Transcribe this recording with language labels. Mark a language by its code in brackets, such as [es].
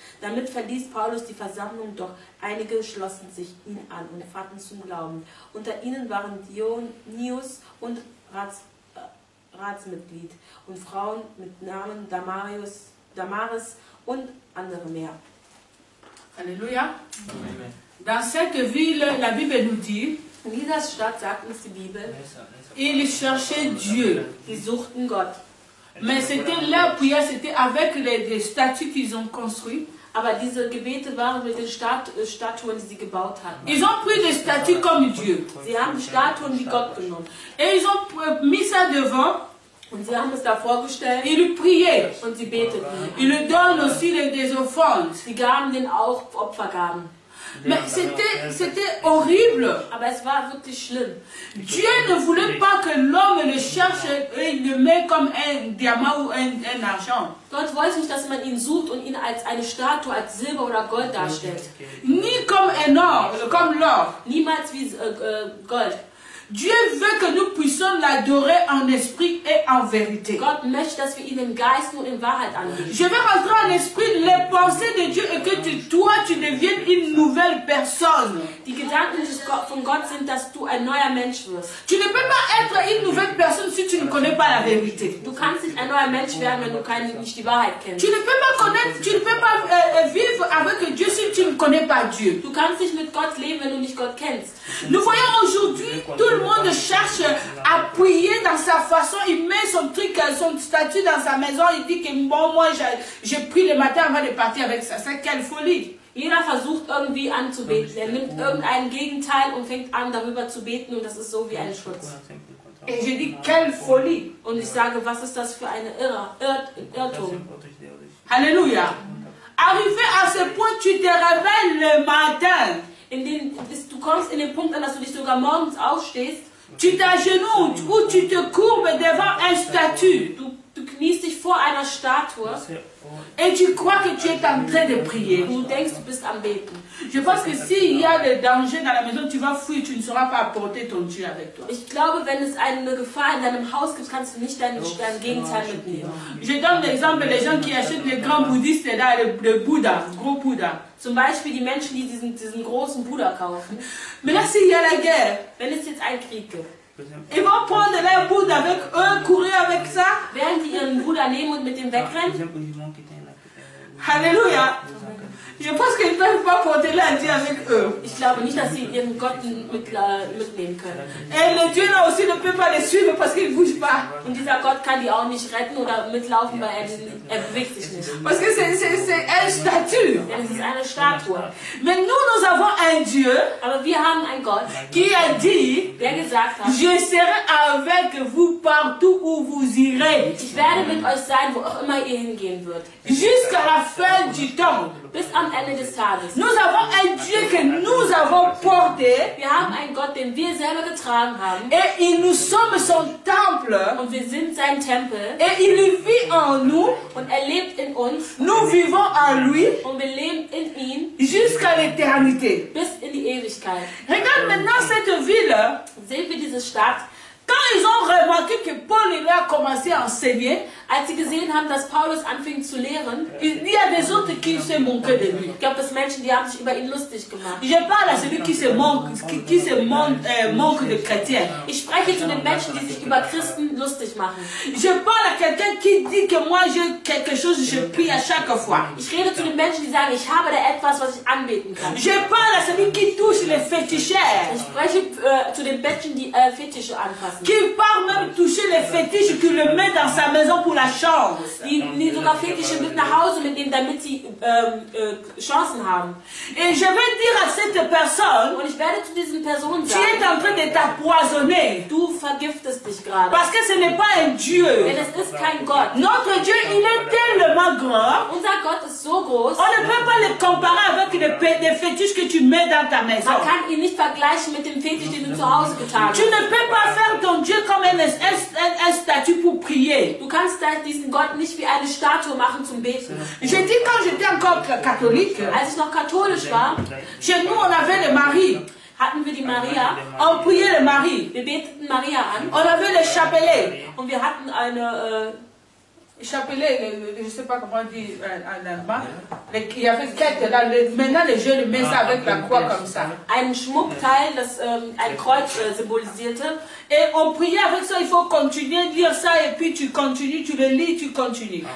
[de] Damit verließ Paulus die Versammlung, doch einige schlossen sich ihm an und fanden zum Glauben. Unter ihnen waren Dionysius und Ratsmitglied und Frauen mit Namen Damaris und andere mehr. [fr] Alléluia. Dans cette ville, la Bible nous dit, [de] In dieser Stadt, sagt uns die Bibel, [fr] ils cherchaient Dieu. [de] die suchten Gott. [fr] Mais c'était leur prière, c'était avec les statues qu'ils ont construites. [de] Aber diese Gebete waren mit den Statuen, die sie gebaut hatten. [fr] Ils ont pris des statues comme Dieu. [de] Sie haben Statuen wie Gott genommen. [fr] Et ils ont mis ça devant. [de] Und sie haben es da vorgestellt. [fr] Ils lui priaient. [de] Und sie beteten. [fr] Ils lui donnent aussi des offrandes. [de] Sie gaben denen auch Opfergaben. [fr] Mais c'était horrible. [de] Aber es war wirklich schlimm. [fr] Dieu ne voulait pas que l'homme le cherche et le met comme un diamant ou un argent. [de] Gott wollte nicht, dass man ihn sucht und ihn als eine Statue, als Silber oder Gold darstellt. [fr] Ni comme un or, comme l'or. [de] Niemals wie Gold. [fr] Dieu veut que nous puissions l'adorer en esprit et en vérité. [de] Gott möchte, dass wir ihn im Geist und in Wahrheit anbeten. [fr] Je vais rentrer en esprit les pensées de Dieu et que toi tu deviennes une nouvelle personne. [de] Die Gedanken von Gott sind, dass du ein neuer Mensch wirst. [fr] Tu ne peux pas être une nouvelle personne si tu ne connais pas la vérité. [de] Du kannst nicht ein neuer Mensch werden, wenn du nicht die Wahrheit kennst. [fr] Tu ne peux pas vivre avec Dieu si tu ne connais pas Dieu. [de] Du kannst nicht mit Gott leben, wenn du nicht Gott kennst. [fr] Nous voyons aujourd'hui tout le monde cherche à prier dans sa façon. Il met son truc, son statut dans sa maison. Il dit que bon, moi je prie le matin avant de partir avec ça. C'est quelle folie. [de] Jeder versucht irgendwie anzubeten. Er nimmt irgendein Gegenteil und fängt an darüber zu beten und das ist so wie ein Schutz. [fr] Et je dis quelle folie. [de] Und ich sage, was ist das für eine Irrtum? [fr] Alléluia. Arrivé à ce point, tu te réveilles le matin. [de] Du kommst in den Punkt an, dass du dich sogar morgens aufstehst. [fr] Tu t'agenouilles ou tu te courbes devant un statue. [de] Du kniest dich vor einer Statue. [fr] Et tu crois que tu es en train de prier. [de] Du denkst, du bist am Beten. [fr] Je pense que s'il y a des dangers dans la maison, tu vas fuir, tu ne sauras pas apporter ton Dieu avec toi. [de] Ich glaube, wenn es eine Gefahr in deinem Haus gibt, kannst du nicht dein Gegenteil mitnehmen. [fr] Je donne l'exemple des gens qui achètent les grands bouddhistes là, le Bouddha, gros Bouddha. [de] Zum Beispiel die Menschen, die diesen großen Buddha kaufen. [fr] Mais là, s'il y a la guerre, [de] wenn es jetzt einen Krieg gibt, [fr] ils vont prendre leur Bouddha avec eux, courir avec ça. [de] Während die ihren Buddha nehmen und mit dem wegrennen. [fr] Alléluia. Je pense qu'ils ne peuvent pas porter leur Dieu avec eux. [de] Ich glaube nicht, dass sie ihren Gott mitnehmen können. [fr] Et le Dieu là aussi ne peut pas les suivre parce qu'il ne bouge pas. [de] Und dieser Gott kann die auch nicht retten oder mitlaufen, weil er bewegt sich nicht. [fr] Parce que c'est un statut. [de] Denn es ist eine Statue. [fr] Mais nous avons un Dieu. [de] Aber wir haben einen Gott, [fr] qui a dit, [de] der gesagt hat, [fr] je serai avec vous partout où vous irez. [de] Ich werde mit euch sein, wo auch immer ihr hingehen wird. [fr] Jusqu'à la fin du temps. [de] Bis am Ende des Tages. [fr] Nous avons un Dieu que nous avons porté. [de] Wir haben einen Gott, den wir selber getragen haben. [fr] Et nous sommes son temple. [de] Und wir sind sein Tempel. [fr] Et il vit en nous. [de] Und er lebt in uns. [fr] Nous vivons en lui. [de] Und wir leben in ihm. [fr] Jusqu'à l'éternité. [de] Bis in die Ewigkeit. [fr] Regarde maintenant cette ville. [de] Sehen wir diese Stadt. [fr] Quand quand ils ont remarqué que Paul il a commencé à enseigner, [de] als sie gesehen haben, dass Paulus anfing zu lehren, [fr] il y a des autres qui se moquaient de lui. [de] gab es Menschen, die haben sich über ihn lustig gemacht. [fr] Je parle à celui qui se moque, manque de chrétiens. [de] Ich spreche zu den Menschen, die sich über Christen lustig machen. [fr] Je parle à quelqu'un qui dit que moi j'ai quelque chose, je prie à chaque fois. [de] Ich rede zu den Menschen, die sagen, ich habe da etwas, was ich anbeten kann. [fr] Je parle à celui qui touche les féticheurs. [de] Ich spreche zu den Menschen, die Fetische anfassen. [fr] Qui part même toucher les fétiches, qui le met dans sa maison pour la chance. [de] Die sogar Fetische mit nach Hause mitnehmen, damit sie Chancen haben. [fr] Et je vais dire à cette personne, [de] Und ich werde zu diesen Personen [fr] tu es en [de] sagen, [fr] train de t'empoisonner. [de] du vergiftest dich gerade. [fr] Parce que ce n'est pas un Dieu. [de] Denn es ist kein Gott. [fr] Notre Dieu, il est tellement grand. [de] Unser Gott ist so groß, [fr] On ne peut pas le comparer avec les fétiches que tu mets dans ta maison. [de] man kann ihn nicht vergleichen mit dem Fetisch, den du zu Hause getan [fr] Tu [de] hast. [fr] ne peux pas faire ton Dieu comme un statut pour prier. [de] Du kannst diesen Gott nicht wie eine Statue machen zum Beten. [fr] J'ai dit quand j'étais encore catholique, [de] Als ich noch katholisch war, [fr] chez nous on avait le Marie. [de] hatten wir die Maria. [fr] On priait le Marie. [de] Wir beteten Maria an. [fr] On avait le chapelet. [de] Und wir hatten eine, [fr] Chapelet, je ne sais pas comment on dit en allemand. Il y avait quelques là. Maintenant les jeunes mettent ça avec la croix comme ça. [de] ein Schmuckteil, das ein Kreuz symbolisierte. [fr] Et on priait avec ça, il faut continuer à lire ça et puis tu continues, tu le lis, tu continues.